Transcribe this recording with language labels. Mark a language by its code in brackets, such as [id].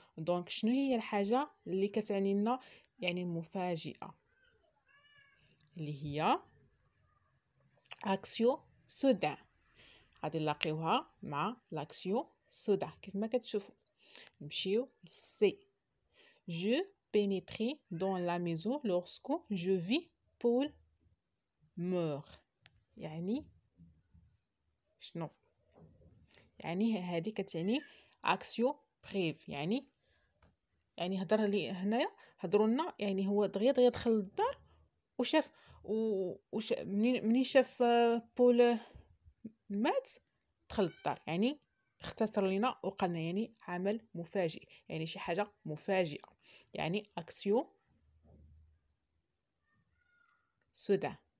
[ar] دونك شنو هي الحاجه اللي كتعني لنا يعني مفاجئه؟ اللي هي اكسيو سودا. غادي نلاقيوها مع لاكسيو سودا كيف ما كتشوفوا. نمشيو سي. [fr] Je pénétrais dans la maison lorsque je vis Paul meurt. [ar] يعني شنو؟ يعني هذه كتعني اكسيو بريف، يعني هضر لي هنايا، هضروا لنا يعني هو دغيا دخل للدار وشاف منين شاف بول مات دخل للدار، يعني اختصر لنا وقالنا يعني عمل مفاجئ، يعني شي حاجه مفاجئه، يعني اكسيو سودا.